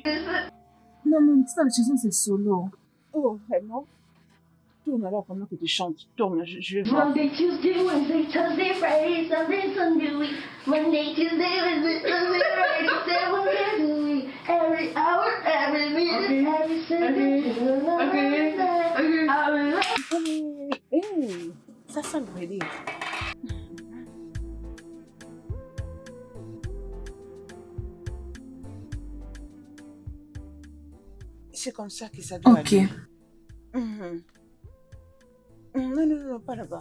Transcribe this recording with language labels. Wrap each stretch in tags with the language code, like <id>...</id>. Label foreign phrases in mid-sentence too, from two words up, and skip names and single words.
<fr>Ok. Non, mais ça, la chanson, c'est solo. Oh, vraiment? Tourne alors pendant que tu chantes. Tourne, je vais voir.</fr> <en>Monday, Tuesday, Wednesday, Thursday, Friday, Saturday, Sunday, week. Monday, Tuesday, Wednesday, Thursday, Friday, 7 days a week. Every hour, every minute, every second.</en> <fr>Hey, ça sent le brûler. C'est comme ça que ça doit Ok. aller. Mhm. Non, non, non, pas là-bas.</fr>